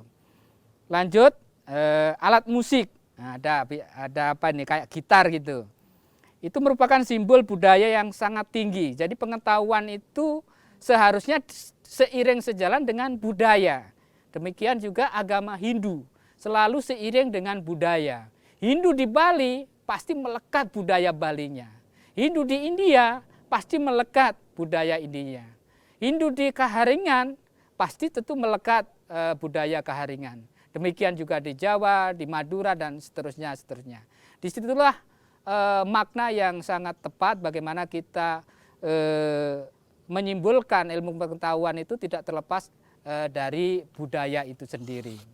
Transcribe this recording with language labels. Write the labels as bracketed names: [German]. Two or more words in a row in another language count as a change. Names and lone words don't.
[Indonesian] Lanjut alat musik. Nah, ada apa nih kayak gitar gitu. Itu merupakan simbol budaya yang sangat tinggi. Jadi pengetahuan itu seharusnya seiring sejalan dengan budaya. Demikian juga agama Hindu, selalu seiring dengan budaya. Hindu di Bali pasti melekat budaya Balinya. Hindu di India pasti melekat budaya Indianya. Hindu di Kaharingan pasti tentu melekat budaya Kaharingan. Demikian juga di Jawa, di Madura, dan seterusnya. Disitulah makna yang sangat tepat bagaimana kita menyimpulkan ilmu pengetahuan itu tidak terlepas dari budaya itu sendiri.